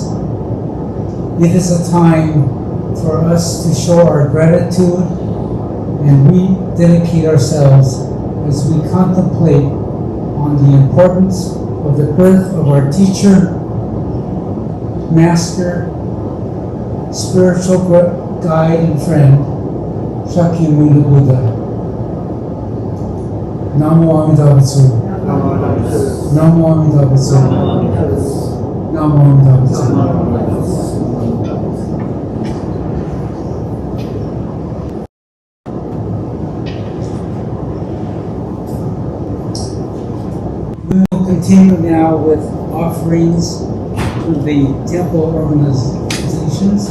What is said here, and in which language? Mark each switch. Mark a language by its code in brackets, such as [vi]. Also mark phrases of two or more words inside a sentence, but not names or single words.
[en] It is a time for us to show our gratitude and rededicate ourselves as we contemplate on the importance of the birth of our teacher, master, spiritual guide and friend, Shakyamuni Buddha. [ja] Namo Amida Butsu. Namo Amida Butsu. [pi] Namo Tassa. [en] We will continue now with offerings from the temple organizations.